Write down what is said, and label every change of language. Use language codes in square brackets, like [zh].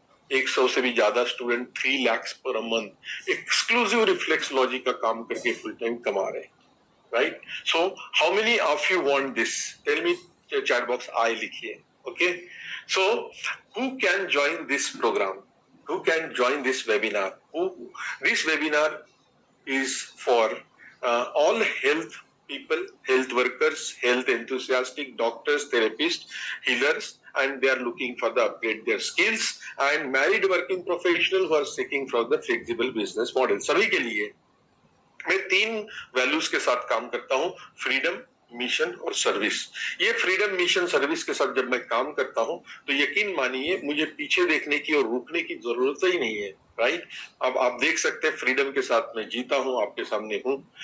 [hi] 100 से भी ज्यादा student 3 lakh per month exclusive reflexology का काम करके फुल टाइम कमा रहे हैं, right. [en] So how many of you want this, tell me, chat box आई लिखिए, okay. So who can join this programme, who can join this webinar? This webinar is for all health people, health workers, health enthusiastic, doctors, therapists, healers, and they are looking for the upgrade their skills, and married working professional who are seeking for the flexible business model. [hi] सभी के लिए मैं 3 values के साथ काम करता हूं, freedom, mission और सर्विस। ये फ्रीडम, मिशन, सर्विस के साथ जब मैं काम करता हूं तो यकीन मानिए मुझे पीछे देखने की और रुकने की जरूरत ही नहीं है, राइट। अब आप देख सकते हैं फ्रीडम के साथ मैं जीता हूं, आपके सामने हूं।